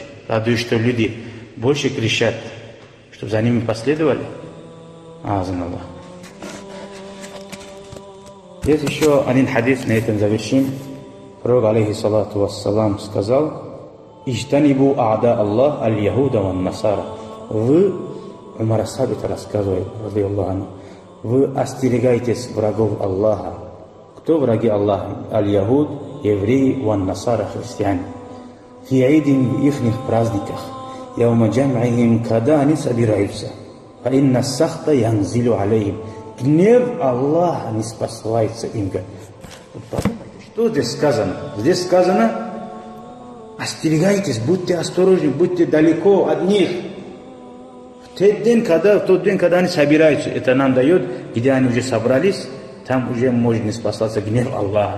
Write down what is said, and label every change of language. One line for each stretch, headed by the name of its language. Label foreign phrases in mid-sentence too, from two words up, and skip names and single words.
Russian: Радуешь, что люди больше кричат, чтобы за ними последовали?
Arabic: أعاذنا الله.
Russian: Есть еще один хадис, на этом завершим. Пророк,
Arabic: عليه الصلاة والسلام,
Russian: сказал:
Arabic: «اجتنبوا أعداء الله اليهود والنصارى».
Russian: Вы, Умар Асхаб это рассказывает,
Arabic: رضي الله عنه,
Russian: вы остерегайтесь врагов Аллаха. Кто враги Аллаха? Аль-яхуд, евреи,
Arabic: والنصارى,
Russian: христиане. Фиаидин в ихних праздниках.
Arabic: يوم جمعهم,
Russian: когда они собираются.
Arabic: فإن السخط ينزل عليهم.
Russian: Гнев Аллаха не спасается им. Что здесь сказано? Здесь сказано: остерегайтесь, будьте осторожны, будьте далеко от них. В тот день, когда они собираются, это нам дает, где они уже собрались, там уже может не спасаться гнев Аллаха.